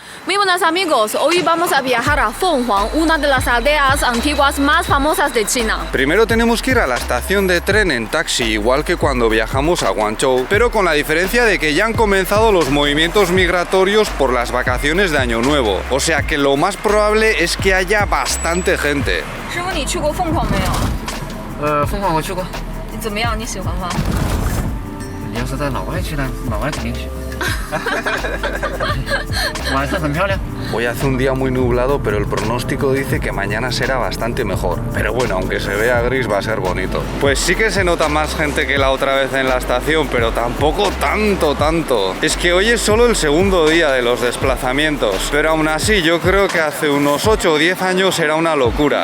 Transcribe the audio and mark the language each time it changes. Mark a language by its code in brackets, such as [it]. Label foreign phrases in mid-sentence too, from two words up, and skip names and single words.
[es] Muy buenos amigos, hoy vamos a viajar a Fenghuang, una de las aldeas antiguas más famosas de China. Primero tenemos que ir a la estación de tren en taxi, igual que cuando viajamos a Guangzhou, pero con la diferencia de que ya han comenzado los movimientos migratorios por las vacaciones de Año Nuevo, o sea que lo más probable es que haya bastante gente. [zh] 师傅，你去过凤凰没有？凤凰我去过。怎么样？你喜欢吗？你要是在老外去呢，老外肯定去。晚上很漂亮。 [es] Hoy hace un día muy nublado, pero el pronóstico dice que mañana será bastante mejor. Pero bueno, aunque se vea gris va a ser bonito. Pues sí que se nota más gente que la otra vez en la estación, pero tampoco tanto. Es que hoy es solo el segundo día de los desplazamientos. Pero aún así yo creo que hace unos 8 o 10 años era una locura.